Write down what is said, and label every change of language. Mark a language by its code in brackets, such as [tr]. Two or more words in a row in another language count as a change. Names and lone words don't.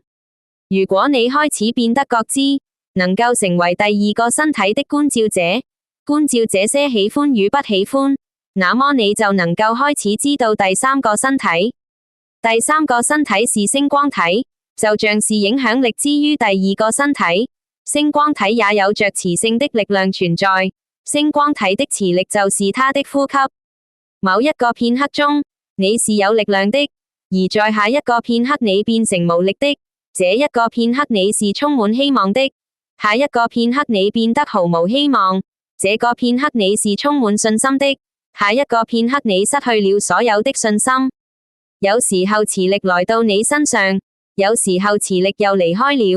[zh] 如果你開始變得覺知，能夠成為第二個身體的觀照者，觀照這些喜歡與不喜歡，那麼你就能夠開始知道第三個身體。第三個身體是星光體，就像是影響力之於第二個身體。星光體也有着磁性的力量存在，星光體的磁力就是它的呼吸。某一個片刻中，你是有力量的，而在下一個片刻你變成無力的， 這一個片刻你是充滿希望的，下一個片刻你變得毫無希望，這個片刻你是充滿信心的，下一個片刻你失去了所有的信心。有時候磁力來到你身上，有時候磁力又離開了。